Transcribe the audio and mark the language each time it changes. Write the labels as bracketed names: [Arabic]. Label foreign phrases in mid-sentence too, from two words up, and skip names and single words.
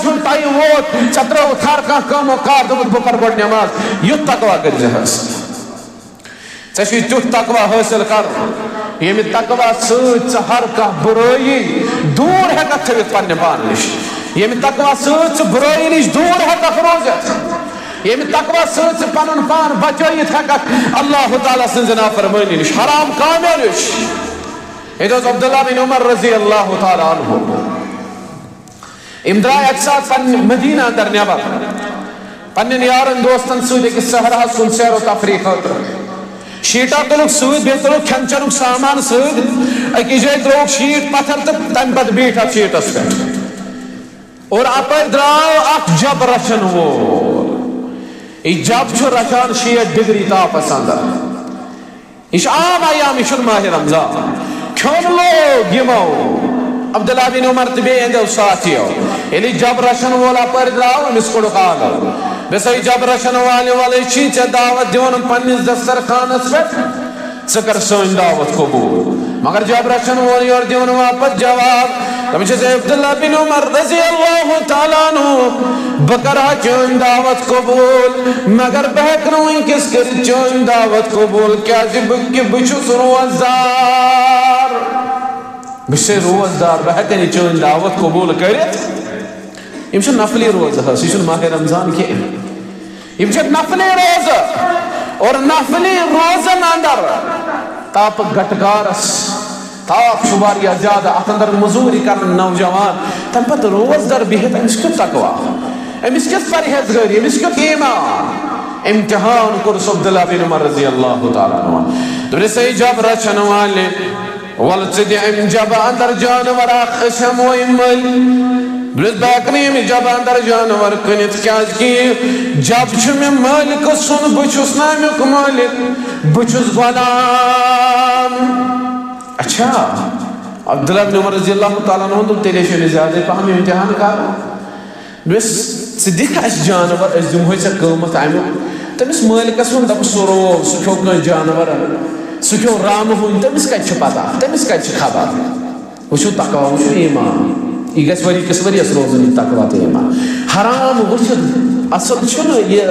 [Kashmiri] ہُنٛد ٹایم ووت ژےٚ ترٛٲوٕتھ ہر کانٛہہ کٲم و کار دوٚپُتھ بہٕ پرٕ گۄڈٕ نٮ۪ماز یُتھ تقویٰ کٔرۍ زِ حٲصِل ژےٚ چھُے تیُتھ تقویٰ حٲصِل کرُن ییٚمہِ تقویٰ سۭتۍ ژٕ ہر کانٛہہ بُرٲیی دوٗر ہٮ۪ککھ تھٲوِتھ پننہِ پانہٕ نِش ییٚمہِ تقویٰ سۭتۍ ژٕ بُرٲیی نِش دوٗر ہٮ۪ککھ روٗزِتھ ییٚمہِ تقویٰ سۭتۍ ژٕ پنُن پان بچٲیِتھ ہٮ۪ککھ اللہ تعالیٰ سٕنٛزِ نافرمٲنی نِش حرام کامیو نِش یہ اوس عبداللہ بن عمر [Arabic] رضی اللہ تعالیٰ عنہ [Kashmiri] یم درٛاے اکہِ ساتہٕ پننہِ مدیٖنہ اندر نٮ۪بر پننٮ۪ن یارن دوستن سۭتۍ أکِس صحراہس کُن سیر و تفریح خٲطرٕ شیٖٹا تُلُکھ سۭتۍ بیٚیہِ تُلُکھ کھٮ۪ن چٮ۪نُک سامان سۭتۍ أکِس جایہِ ترٛووُکھ شیٖٹ پتھر تہٕ تمہِ پتہٕ بیٖٹھۍ اتھ شیٖٹس پٮ۪ٹھ اور اپٲرۍ درٛاو اکھ جب رچھن وول یہِ جب چھُ رچھان 60 ڈگری تاپس اندر یہ عام ایام یہ ماہ رمضان کھیون لوگ یمو عبداللہ بن عمر تہ بیٚیہِ اندو ساتھیو ییٚلہِ جب رچھن وول اپٲرۍ درٛاو أمِس کوٚڑُکھ آلو بسا جب رچھن والے والے چھی ژےٚ دعوت دِوان پننِس دسترخانس پٮ۪ٹھ ژٕ کر سٲنۍ دعوت قبوٗل مگر جب رچھن وول یورٕ دِوان واپس جواب دپان چھِس عبداللہ بن عمر [Arabic] رضی اللہ تعالیٰ عنہ [Kashmiri] بہٕ کرہا چٲنۍ دعوت قبوٗل مگر بہٕ ہٮ۪کہٕ نہٕ وٕنکٮ۪س کٔرِتھ چٲنۍ دعوت قبوٗل کیٛازِ بہٕ چھُس روزدار بہٕ چھُسے روزدار بہٕ ہٮ۪کہٕ نہٕ چٲنۍ دعوت قبوٗل کٔرِتھ یم چھِ نفلی روزٕ حظ یہِ چھُنہٕ ماہ رمضان کینٛہہ یم چھِ نفلی روزٕ اور نفلی روزن اندر تاپ گٹکارس تاپ چھُ واریاہ زیادٕ اتھ اندر مٔزوٗرۍ کرن نوجوان تمہِ پتہٕ روزدر بِہِتھ أمِس کیُتھ تقوا أمِس کِژھ پرہیزگٲری أمِس کیُتھ ایمان امتحان کوٚرُس عبداللہ بن عمر [Arabic] رضی اللہ تعالیٰ عنہ [Kashmiri] دوٚپنَس ہے جب رچھن والہِ وَلہٕ ژٕ دِ اَمہِ جبہٕ اندر جانور اکھ أسۍ ہٮ۪مو یِم مٔلۍ بہٕ ہٮ۪کہٕ نہٕ ییٚمہِ جبہٕ اندر جانور کٕنِتھ کیٛازِ جب چھُ مےٚ مٲلکہٕ سُنٛد بہٕ چھُس نہٕ امیُک مٲلِک بہٕ چھُس غلام اچھا عبداللہ بن عمر [Arabic] رضی اللہ تعالیٰ عنہ [Kashmiri] دوٚپ تیٚلے چھُ أمِس زیادَے پہم امتحان کرُن دوٚپُس ژٕ دِکھ اَسہِ جانور أسۍ دِمہوے ژےٚ قۭمتھ امیُک تٔمِس مٲلکس ووٚن دوٚپُس سُہ روو سُہ کھیوٚو کٲنٛسہِ جانور سُہ کھیوٚو رامہٕ ہوٗنۍ تٔمِس کتہِ چھِ پتہ تٔمِس کتہِ چھِ خبر وٕچھِو تقوا وٕچھِو ایمان یہ گژھِ ؤری کِس ؤرِیَس روزُن یہِ تقوا تہٕ ایمان حرام وٕچھِتھ اصل چھُنہٕ